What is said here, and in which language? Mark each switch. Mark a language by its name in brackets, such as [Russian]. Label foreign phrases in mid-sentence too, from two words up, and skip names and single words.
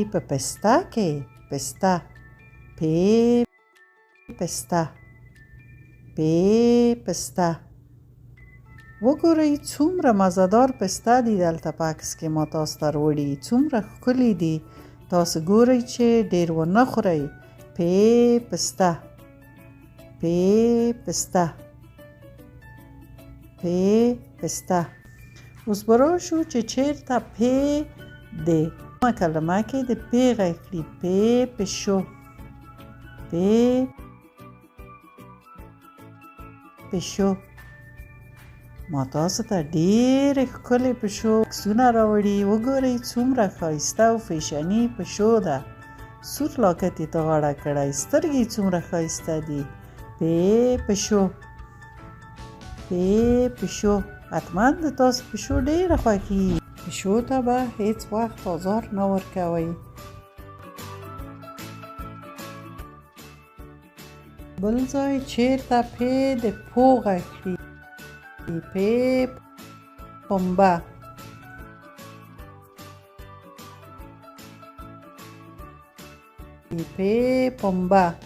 [Pashto] په پسته کې. پسته، پ پسته، پ پسته. وګورئ څومره مزهدار پسته دي دلته په عکس کې ما تاسو ته راوړي. څومره ښکلي دي. تاسو ګورئ چې ډېر ونه خورئ. پ پسته، پ پسته، پ پسته. اوس به راشو چې چېرته پ د کلمه کې د پ غږ کړي. پ پشو، پ پشو. ما تاسو ته ډېرې ښکلې پشو عکسونه راوړي. وګورئ څومره ښایسته او فیشني پشو ده. سور لاکت یې ته غاړه کړی. سترګې څومره ښایسته دي. پ پشو، پ پشو. حتما د تاسو پشو ډېره خوښي. پشو ته به هیڅ وخت آزار نه ورکوئ. بل ځای چېرته پ د پو غږ کړي. پ پنبه، پ پنبه.